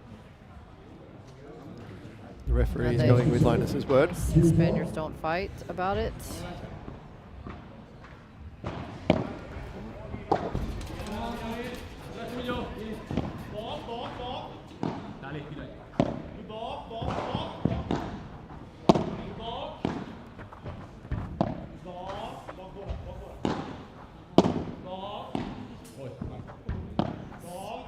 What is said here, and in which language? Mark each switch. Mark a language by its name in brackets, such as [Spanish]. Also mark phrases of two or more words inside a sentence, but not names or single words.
[English] the referee And is they- going with Linus's word. The Spaniards don't fight about it. [Swedish] Bak, bak, bak. Dale, gillar. Du bak, bak, bak. Du bak. Bak, bak båda, bak båda. Bak. Oj. Bak.